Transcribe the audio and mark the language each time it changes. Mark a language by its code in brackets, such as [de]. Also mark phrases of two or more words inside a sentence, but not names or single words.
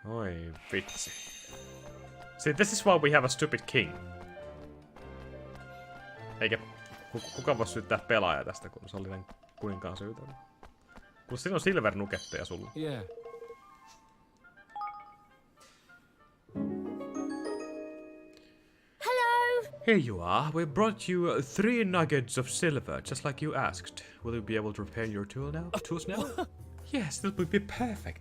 [fi] Oi vitsi. [en] See, this is why we have a stupid king. [fi] Eikä kuka voi syyttää pelaajaa tästä, kun se oli tämän kuninkaan syytä. Kun siinä on silver-nuketteja sulla. [en] Yeah. Here you are. We brought you 3 nuggets of silver, just like you asked. Will you be able to repair your tools now? Yes, that would be perfect.